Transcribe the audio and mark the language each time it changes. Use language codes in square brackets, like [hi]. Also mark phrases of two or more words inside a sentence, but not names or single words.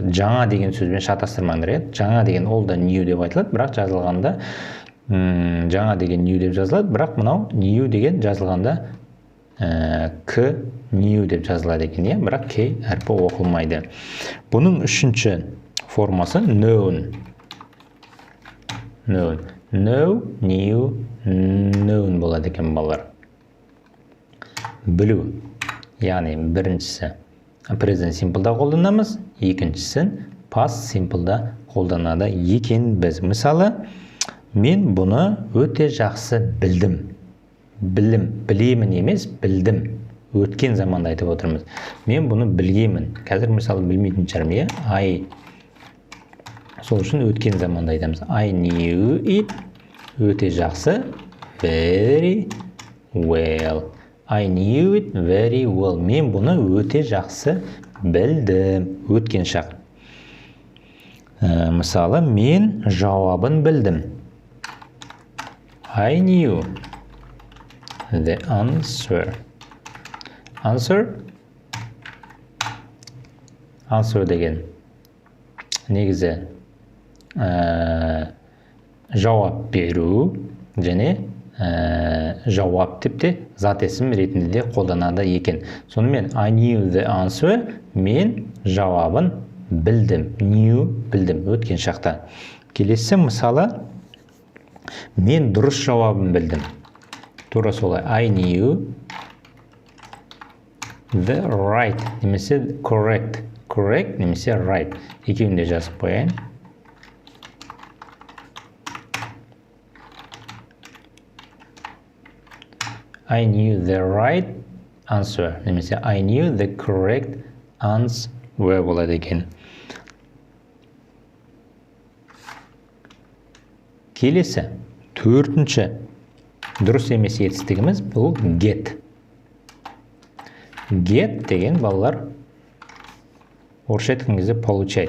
[kk] Жаңа деген сөзбен шатастырмаңдар. Жаңа деген ол да new деп айтылады, бірақ жазылғанда жаңа деген new деп жазылады, бірақ мынау new деген жазылғанда к new деп жазылады екен, бірақ кей әрпі оқылмайды. Бұның үшінші формасы known. [en] Known. Know, new, known болады екен, балалар. [kk] Білу. Яғни біріншісі [en] present simple'да [kk] қолданамыз, екіншісін [en] past simple'да [kk] қолданады екен біз. Мысалы, мен бұны өте жақсы білдім. Білемін емес, білдім. Өткен заманда айтып отырмыз. Мен бұны білгемін. Қазір мысалы білмейтін шығармын, I. Сол үшін өткен заманда айтамыз. [en] I knew it. [kk] Өте жақсы. [en] Very well. I knew it very well. [kk] Мен бұны өте жақсы білдім. Өткен шақ. Мысалы, мен жауабын білдім. [en] I knew the answer. [kk] Answer деген негізі жауап беру және жауап тіпті зат есім ретінде де қолданады екен. [en] Сонымен I knew the answer, [kk] мен жауабын білдім. Knew білдім, өткен шақта. Келесі мысалы, мен дұрыс жауабын білдім. Тура солай. [en] I knew the right, немесе correct. Correct, немесе right. [kk] Екеуін де жазып қояйын. [en] I knew the right answer. Немесе I knew the correct answer [kk] болады екен. Келесі, төртінші дұрыс емес етістігіміз бұл get. Get деген балалар орысша айтқан кезде получать.